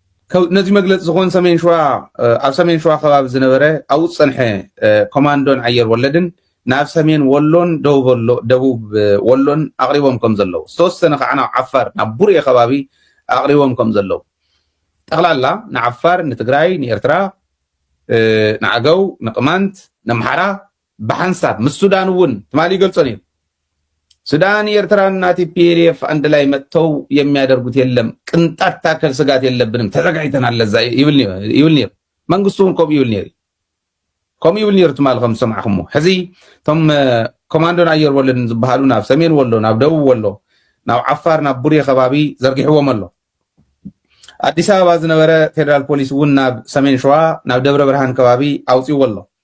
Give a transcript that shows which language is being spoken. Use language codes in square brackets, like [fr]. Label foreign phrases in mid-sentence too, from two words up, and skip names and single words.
[ti] ነዚ መግለጽ ዝኾን ሰሜን ሸዋ ኣብ ሰሜን ሸዋ ከባቢ ዝነበረ ኣብኡ ፀንሐ ኮማንዶን ኣየር ወለድን ናብ ሰሜን ወሎን ደቡብ ወሎን ኣቕሪቦም ከም ዘለዉ ዝተወሰነ ከዓ ናብ ዓፋር ናብ ቡርኤ ከባቢ ኣቕሪቦም ከም ዘለዉ ጠቕላላ ንዓፋር ንትግራይ ንኤርትራ ንዓገው ንቅማንት ንኣምሓራ ብሓንሳብ ምስ ሱዳን እውን ትማሊ ይገልጾን እዩ ሱዳን ኤርትራና ቲፒኤልኤፍ [am] አንድ ላይ መጥተው የሚያደርጉት የለም ቅንጣት ታከል ስጋት የለብንም ተዘጋጅተናል ለዛ [ti] ይብል ነበር መንግስቱን ኮም ይብል ነበር ትማልኩም ሰማዕኹም ሕዚ ቶም ኮማንዶን ኣየር ወለድን ዝበሃሉ ናብ ሰሜን ወሎ ናብ ደቡብ ወሎ ናብ ዓፋር ናብ ቡርኤ ከባቢ ዘርጊሕዎም ኣሎ አዲስ አበባ ዝነበረ ፌደራል ፖሊስ እውን ናብ ሰሜን ሸዋ ናብ ደብረ ብርሃን ከባቢ ኣውፂዎ ኣሎ